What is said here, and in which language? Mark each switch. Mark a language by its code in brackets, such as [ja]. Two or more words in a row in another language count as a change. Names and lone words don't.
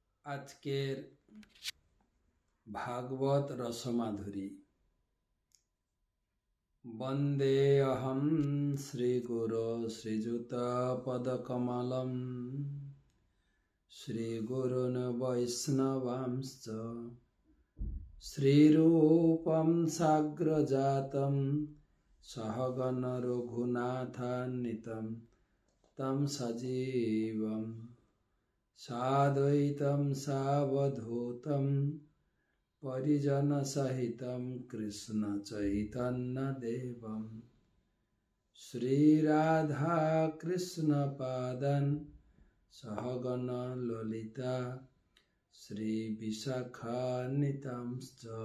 [bn] আজকের ভাগবত রসমাধুরী। [sa] বন্দে অহম শ্রীগুরো শ্রীযুতপদকমলম শ্রীগুরুন বৈষ্ণবাংশ্চ শ্রীরূপম সাগ্রজাতম সহগণ রঘুনাথান্বিতম তম সজীবম সাদ্বৈতম সাবধূতম परिजन सहितं कृष्ण चैतन्य देवं श्री राधा कृष्ण पादन सहगण ललिता श्री विशाखान्वितांश्च